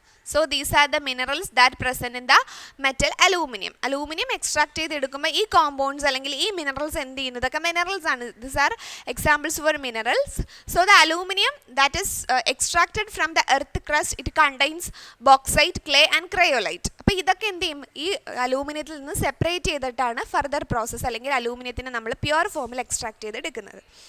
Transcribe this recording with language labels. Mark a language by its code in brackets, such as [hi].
[en] So these are the minerals that present in the metal aluminum. [ml] Aluminum extract ചെയ്തെടുക്കുമ്പോൾ ഈ compounds അല്ലെങ്കിൽ ഈ minerals എന്ത് ചെയ്യുന്നു? ഇതൊക്കെ മിനറൽസ് ആണ്. [en] These are examples for minerals. So the aluminum that is extracted from the earth crust, it contains bauxite, clay and cryolite. [ml] അപ്പോൾ ഇതൊക്കെ എന്ത് ചെയ്യും? ഈ അലൂമിനിയത്തിൽ നിന്ന് സെപ്പറേറ്റ് ചെയ്തിട്ടാണ് ഫർദർ പ്രോസസ്സ് അല്ലെങ്കിൽ അലൂമിനിയത്തിനെ നമ്മൾ പ്യുവർ ഫോമിൽ എക്സ്ട്രാക്ട് ചെയ്തെടുക്കുന്നത്.